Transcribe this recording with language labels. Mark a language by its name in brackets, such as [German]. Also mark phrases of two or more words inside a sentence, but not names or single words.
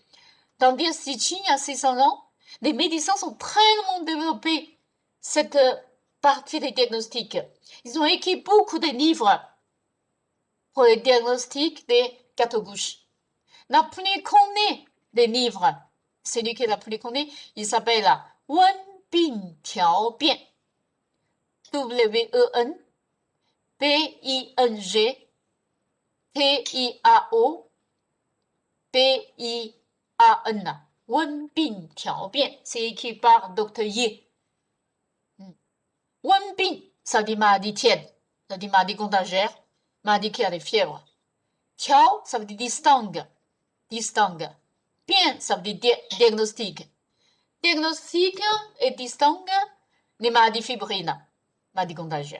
[French] Dans dynastie Qing, il y a 600 ans, les médecins sont très développés cette partie des diagnostics. Ils ont écrit beaucoup de livres pour le diagnostic des quatre gouches. La plus connue des livres, celui qui est la plus connu, il s'appelle Wen Bin Tiao Bian. W-E-N B-I-N-G T-I-A-O B-I-A-N. Wen Bin Tiao Bian, c'est écrit par Dr. Ye. Wen Bin, ça dit maladie tiède, ça dit maladie contagieuse, maladie qui a des fièvres. Tiao, ça veut dire distingue. Bien, ça veut dire diagnostic. Diagnostic et distingue les maladies fébriles, maladies contagieuses.